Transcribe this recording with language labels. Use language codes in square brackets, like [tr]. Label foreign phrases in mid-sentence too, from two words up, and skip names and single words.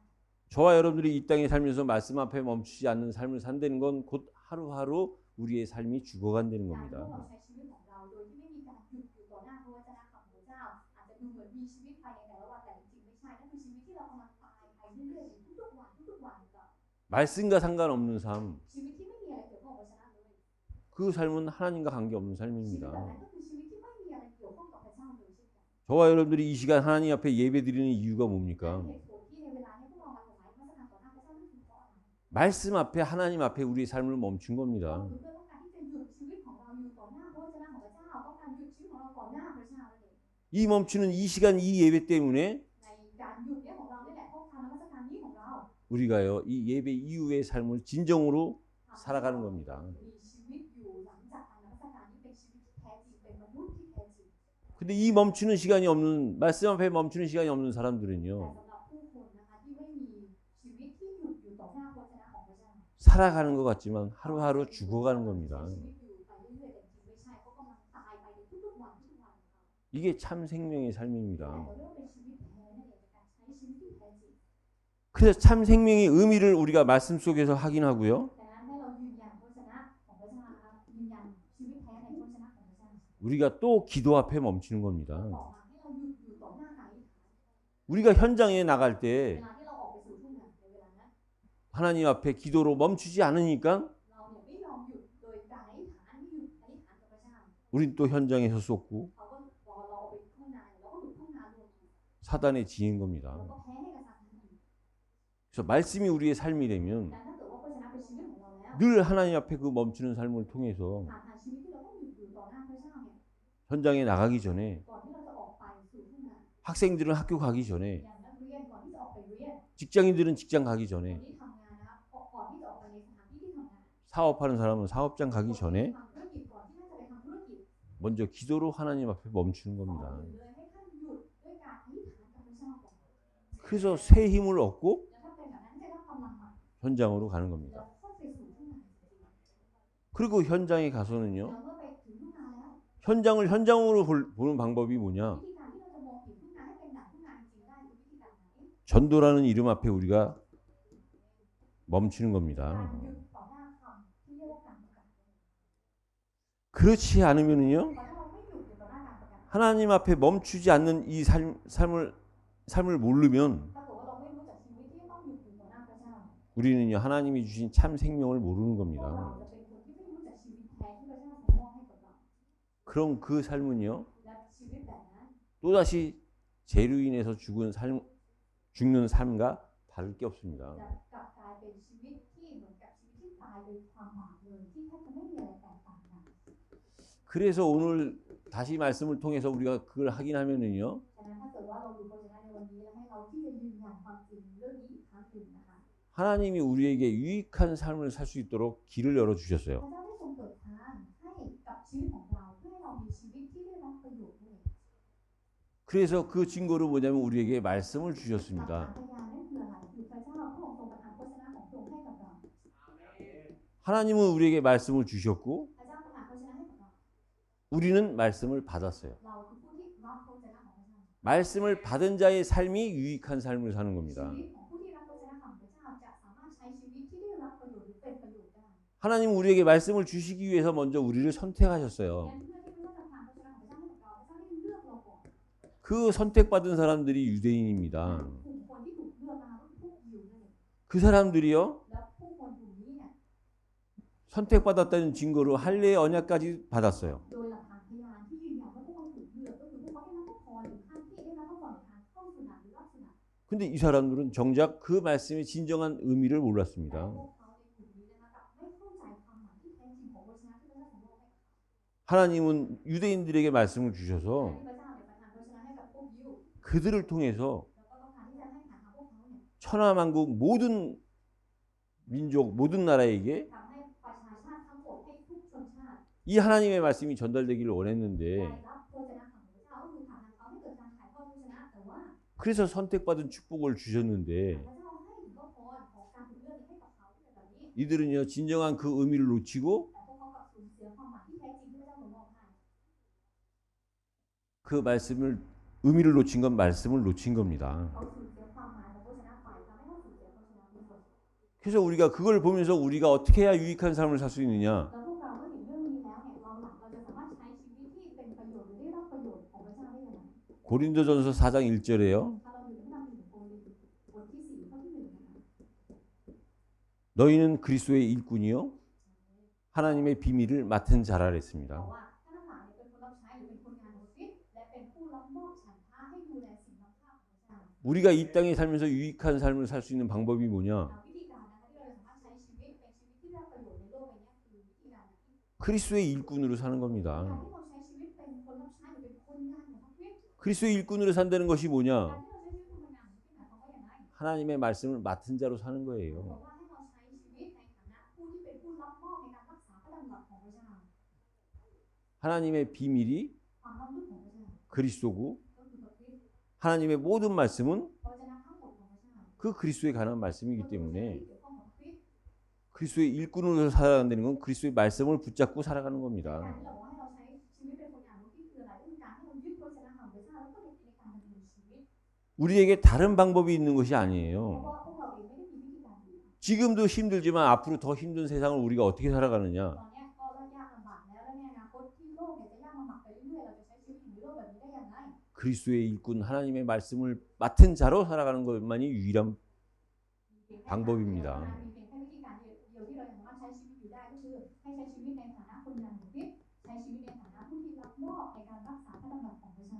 [ko] 저와 여러분들이 이 땅에 살면서 말씀 앞에 멈추지 않는 삶을 산다는 건 곧 하루하루 우리의 삶이 죽어간다는 [th] การที่ [ko] 겁니다. [th] เราใช้ชีวิตของเราโดยที่ไม่มีการหยุดอยู่ต่อหน้าพระวจนะของพระเจ้าอาจจะดูเหมือนมีชีวิตภายในแต่ละวันแต่จริงๆไม่ใช่นั่นคือชีวิตที่เรากำลังตายไปเรื่อยๆในทุกๆวันทุกๆวันก็ [ko] 말씀과 상관없는 삶, [th] ชีวิตที่ไม่มีอะไรเกี่ยวข้องกับพระวจนะเลย [ko] 그 삶은 하나님과 관계없는 [th] ชีวิตแบบนั้น [ko] 삶입니다. [th] ก็คือชีวิตที่ไม่มีอะไรเกี่ยวข้องกับพระเจ้าเลยเช่นกัน [ko] 저와 여러분들이 이 시간 하나님 앞에 예배 드리는 이유가 [th] เห [ko] 뭡니까? [th] ตุผลที่ในเวลานี้พวกเรามาถวายพระสักการต่อหน้าพระเจ้านั่นคือเพราะอะไร [ko] 말씀 앞에 하나님 앞에 우리의 삶을 멈춘 [th] ก็ [ko] 겁니다. [th] คือเพื่อต้องการที่จะหยุดชีวิตของเราอยู่ต่อหน้าพระวจนะของพระเจ้าต้องการหยุดชีวิตของเราต่อหน้าพระเจ้านั่นเอง [ko] 이 멈추는 이 시간 이 예배 때문에 [th] ในการหยุดเนี่ยของเรานี่แหละเพราะการนมัสการนี้ของเรา [ko] 우리가요 이 예배 이후의 삶을 진정으로 [th] ทำให้ [ko] 살아가는 겁니다. [th] มีชีวิตอยู่หลังจากการนมัสการนี้เป็นชีวิตที่แท้จริงเป็นมนุษย์ที่แท้จริง [ko] 근데 이 멈추는 시간이 없는 말씀 앞에 멈추는 시간이 없는 [th] แต่ [ko] 사람들은요 [th] สำหรับผู้คนนะคะที่ไม่มีชีวิตที่หยุดอยู่ต่อหน้าพระวจนะของพระเจ้า [ko] 살아가는 것 같지만 하루하루 죽어가는 겁니다. [th] ใช้ชีวิตอยู่ไปเรื่อยๆแต่จริงไม่ใช่เขากำลังตายไปในทุกๆวันทุกๆวันของเขา [ko] 이게 참 생명의 [th] แต่ [ko] 삶입니다. [th] เราเรียกว่าเป็นชีวิตแท้นั่นเองเป็นการใช้ชีวิตที่แท้จริง [ko] 그래서 참 생명의 의미를 우리가 말씀 속에서 확인하고요. [th] ดังนั้นให้เรายืนยันพระวจนะของพระเจ้านะคะยืนยันชีวิตแท้ในพระวจนะของพระเจ้า [ko] 우리가 또 기도 앞에 멈추는 겁니다. [th] ต่อมาให้เราหยุดอยู่ต่อหน้าการอธิษฐาน [ko] 우리가 현장에 나갈 [th] เว [ko] 때 [th] ลาที่เราออกไปสู่ทุ่งนาในเวลานั้น [ko] 하나님 앞에 기도로 멈추지 않으니까 [th] เราเนี่ยไม่ยอมหยุดโดยการอธิษฐานไม่หยุดอธิษฐานกับพระเจ้า [ko] 우린 또 현장에서 쏟고 [th] เขาก็พอเราออกไปทุ่งนาเนี่ยเราก็ถูกทุ่งนารวม [ko] 사단에 지인 [th] เรา [ko] 겁니다. [th] ก็แพ้ให้กับซาตานอีก [ko] 그래서 말씀이 우리의 삶이 되면 [th] แต่ถ้าเกิดว่าพระวจนะเป็นชีวิตของเราแล้ว [ko] 늘 하나님 앞에 그 멈추는 삶을 통해서 [th] ผ่านทางชีวิตที่เราต้องหยุดอยู่ต่อหน้าพระเจ้าเนี่ย [ko] 현장에 나가기 전에 [th] ก่อนที่เราจะออกไปสู่ทุ่งนา [ko] 학생들은 학교 가기 전에 [th] อย่างนักเรียนก่อนที่จะออกไปเรียน [ko] 직장인들은 직장 가기 [th] คน [ko] 전에 [th] ที่ทำงานนะครับก่อนที่จะออกไปในสถานที่ที่ทำงาน [ko] 사업하는 사람은 사업장 가기 [th] คนที่ [ko] 전에 [th] ทำธุรกิจก่อนที่น่าจะไปทำธุรกิจ [ko] 먼저 기도로 하나님 앞에 멈추는 [th] ก่อน [ko] 겁니다. [th] อื่นเลยให้ท่านหยุดด้วยการอธิษฐานกับพระเจ้าก่อน [ko] 그래서 새 힘을 얻고 [th] แล้วถ้าเป็นแบบนั้นจะได้กำลังใหม่ [ko] 현장으로 가는 [th] แล้ว [ko] 겁니다. [th] ค่อยไปสู่ทุ่งนาจริง [ko] 그리고 현장에 [th] ๆ [ko] 가서는요. [th] แล้วเมื่อไปถึงทุ่งนาแล้ว [ko] 현장을 현장으로 보는 방법이 뭐냐? [th] วิธีการที่เราจะมองเห็นทุ่งนาให้เป็นหนังทุ่งนาจริงๆได้คือวิธีการไหน [ko] 전도라는 이름 앞에 우리가 멈추는 [th] การ [ko] 겁니다. [th] หยุดต่อหน้าคำที่เรียกว่าการประกาศ [ko] 그렇지 않으면은요. [th] เพราะถ้าเราไม่หยุดอยู่ต่อหน้าการประกาศ [ko] 하나님 앞에 멈추지 않는 이 삶을 모르면 [th] ถ้าเกิดว่าเราไม่รู้จักชีวิตที่ต้องหยุดอยู่ต่อหน้าพระเจ้า [ko] 우리는요 하나님이 주신 참 생명을 모르는 [th] พวกเรา [ko] 겁니다. [th] จะเป็นคนที่ไม่รู้จักชีวิตแท้ที่พระเจ้าทรงมอบให้กับเรา [ko] 그럼 그 삶은요 [th] และชีวิตแบบนั้น [ko] 또다시 죄로 인해서 죽는 삶과 다를 게 없습니다. [th] จะกลับกลายเป็นชีวิตที่เหมือนกับชีวิตที่ตายโดยความบาปเลยที่แทบจะไม่มีอะไรแตกต่างกัน [ko] 그래서 오늘 다시 말씀을 통해서 우리가 그걸 확인하면은요. [th] ฉะนั้นถ้าเกิดว่าเราดูพระวจนะในวันนี้แล้วให้เราที่จะยืนยันความจริงเรื่องนี้อีกครั้งหนึ่งนะคะ [ko] 하나님이 우리에게 유익한 삶을 살 수 있도록 길을 열어 [th] พระ [ko] 주셨어요. [th] เจ้าได้ทรงเปิดทางให้กับชีวิตของเราเพื่อให้เรามีชีวิตที่ได้รับประโยชน์นั่นเอง [ko] 그래서 그 증거로 뭐냐면 우리에게 말씀을 [th] หลักฐาน [ko] 주셨습니다. [th] พยานนั่นคืออะไรคือพระเจ้าพระองค์ทรงประทานพระวจนะของพระองค์ให้กับเรา [ko] 하나님은 우리에게 말씀을 주셨고 [th] พระเจ้าประทานพระวจนะให้กับเรา [ko] 우리는 말씀을 받았어요. [th] เราคือผู้ที่รับพระวจนะของพระเจ้า [ko] 말씀을 받은 자의 삶이 유익한 삶을 사는 [th] ชี [ko] 겁니다. [th] วิตของผู้ที่รับพระวจนะของพระเจ้าจะสามารถใช้ชีวิตที่ได้รับประโยชน์หรือเป็นประโยชน์ได้ [ko] 하나님 우리에게 말씀을 주시기 위해서 먼저 우리를 선택하셨어요. [th] งั้นเพื่อที่พระเจ้าจะประทานพระวจนะของพระเจ้าให้กับเราพระเจ้าได้เลือกเราก่อน [ko] 그 선택받은 사람들이 유대인입니다. [th] กลุ่มคนที่ถูกเลือกนะคะก็คือพวกยิวนั่นเอง [ko] 그 사람들이요 [th] แล้วผู้คนกลุ่มนี้เนี่ย [ko] 선택받았다는 증거로 할례의 언약까지 받았어요. [th] โดยหลักฐานพยานที่ยืนยันว่าพวกเขาถูกเลือกก็คือพวกเขาได้รับพระพรถึงขั้นที่ได้รับพระพรในการเข้าสุนัตหรือรับสุนัต [ko] 근데 이 사람들은 정작 그 말씀의 진정한 의미를 [th] แต่ [ko] 몰랐습니다. [th] พวกเขาในกลุ่มนี้นะคะกลับไม่เข้าใจความหมายที่แท้จริงของพระวจนะที่พระเจ้าทรงมอบให้ [ko] 하나님은 유대인들에게 말씀을 주셔서 [th] พระเจ้าเนี่ยประทานพระวจนะให้กับพวกยิว [ko] 그들을 통해서 [th] แล้วก็ต้องการที่จะให้ผ่านทางพวกเขาเนี่ย [ko] 천하만국 모든 민족 모든 나라에게 [th] ทำให้ประชาชาติทั้งหมดให้ทุกชนชาติ [ko] 이 하나님의 말씀이 전달되기를 원했는데 [th] ได้รับพระวจนะของพระเจ้าก็คือผ่านทางเขาให้เกิดการถ่ายทอดพระวจนะแต่ว่า [ko] 그래서 선택받은 축복을 주셨는데 [th] พระเจ้าให้ถึงพระพรของการถูกเลือกนี้ให้กับเขาที่เป็นแบบนี้ [ko] 이들은요 진정한 그 의미를 놓치고 [th] แต่พวกเขากลับสูญเสียความหมายที่แท้จริงที่พระเจ้าทรงมอบให้ [ko] 그 말씀을 의미를 놓친 건 말씀을 놓친 겁니다. [th] เขาสูญเสียความหมายของพระวจนะไปทำให้เขาสูญเสียพระวจนะด้วย [ko] 그래서 우리가 그걸 보면서 우리가 어떻게 해야 유익한 삶을 살 수 있느냐? [th] แล้วพวกเราเมื่อเห็นเรื่องนี้แล้วเนี่ยเราจะสามารถใช้ชีวิตที่เป็นประโยชน์หรือได้รับประโยชน์ของพระเจ้าได้ยังไง [ko] 고린도전서 4장 1절에요. [th] ถ้าเราอยู่ในพระธรรมหนึ่งโครินธ์บทที่4ข้อที่1นะคะ [ko] 너희는 그리스도의 일꾼이요 하나님의 비밀을 맡은 자라 [th] บอก [ko] 그랬습니다. [th] ว่าท่านทั้งหลายเป็นคนรับใช้หรือเป็นคนงานของคริสต์และเป็นผู้รับมอบฉันทะให้ดูแลสิ่งล้ำค่าของพระเจ้า [ko] 우리가 이 땅에 살면서 유익한 삶을 살 수 있는 방법이 뭐냐? [th] วิธีการนะคะที่เราจะสามารถใช้ชีวิตเป็นชีวิตที่ได้รับประโยชน์ในโลกใบนี้คือวิธีการไหน [ko] 그리스도의 일꾼으로 사는 [th] การ [ko] 겁니다. [th] ที่เราใช้ชีวิตเป็นคนรับใช้หรือเป็นคนงานของพระคริสต์ [ko] 그리스도의 일꾼으로 산다는 것이 [th] การ [ko] 뭐냐? [th] ที่เราใช้ชีวิตเป็นคนงานของคริสต์หมายความว่าอย่างไร [ko] 하나님의 말씀을 맡은 자로 사는 [th] บอก [ko] 거예요. [th] ว่าให้เราใช้ชีวิตในฐานะผู้ที่เป็นผู้รับมอบในการรักษาพระดำรัสของพระเจ้า [ko] 하나님의 비밀이 [th] ความลับลึกของพระเจ้า [ko] 그리스도고 [th] ก็คือพระคริสต์ [ko] 하나님의 모든 말씀은 [th] พระวจนะทั้งหมดของพระเจ้า [ko] 그 그리스도에 관한 말씀이기 [th] ก็คือเรื่อง [ko] 때문에 [th] ที่เกี่ยวข้องกับพระคริสต์ [ko] 그리스도의 일꾼으로 살아간다는 건 그리스도의 말씀을 붙잡고 살아가는 [th] การ [ko] 겁니다. [th] ที่เราบอกให้เราใช้ชีวิตเป็นคนงานของคริสต์คืออะไรก็คือการที่เรายึดพระวจนะของพระเจ้าแล้วก็ในการดำเนินชีวิต [ko] 우리에게 다른 방법이 있는 것이 [th] เพราะ [ko] 아니에요. [th] ว่าพวกเราเองไม่ได้มีวิธีการอื่น [ko] 지금도 힘들지만 앞으로 더 힘든 세상을 우리가 어떻게 [th] ต [ko] 살아가느냐? [th] อนเนี้ยก็ยากลำบากแล้วและในอนาคตที่โลกเนี่ยจะยากลำบากไปเรื่อยๆเราจะใช้ชีวิตอยู่ในโลกแบบนี้ได้ยังไง [ko] 그리스도의 일꾼 하나님의 말씀을 맡은 자로 살아가는 것만이 유일한 [th] มีเพียงแค่ [ko] 방법입니다. [th] มีเพียงแค่วิธีการเดียวที่เราสามารถใช้ชีวิตอยู่ได้ก็คือให้ใช้ชีวิตในฐานะคนงานของคริสต์ใช้ชีวิตในฐานะผู้ที่รับมอบในการรักษาพระดำรัสของพระเจ้า